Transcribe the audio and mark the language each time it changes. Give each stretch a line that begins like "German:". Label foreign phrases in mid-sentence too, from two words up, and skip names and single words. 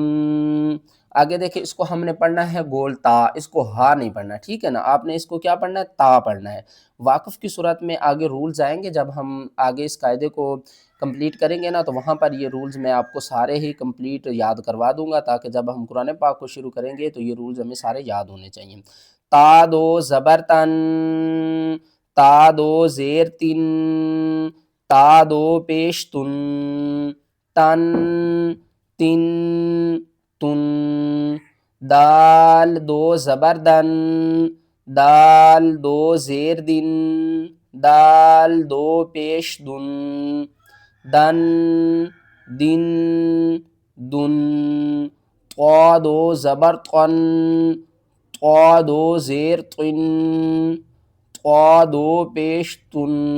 Urdu: آگے دیکھیں، اس کو ہم نے پڑھنا ہے گول تا، اس کو ہا نہیں پڑھنا، ٹھیک ہے نا۔ آپ نے اس کو کیا پڑھنا ہے؟ تا پڑھنا ہے۔ واقف کی صورت میں آگے رولز آئیں گے، جب ہم آگے اس قاعدے کو کمپلیٹ کریں گے نا، تو وہاں پر یہ رولز میں آپ کو سارے ہی کمپلیٹ یاد کروا دوں گا، تاکہ جب ہم قرآن پاک کو شروع کریں گے تو یہ رولز ہمیں سارے یاد ہونے چاہیے۔ تا دو زبر تن، تا دو زیر تن، تا دو پیش تن، تن، تن، تن۔ دال دو زبر دن، دال دو زیر دن، دال دو پیش دن، دن، دن دن طا دو زبر طن طا دو زیر طن طا دو پیش تن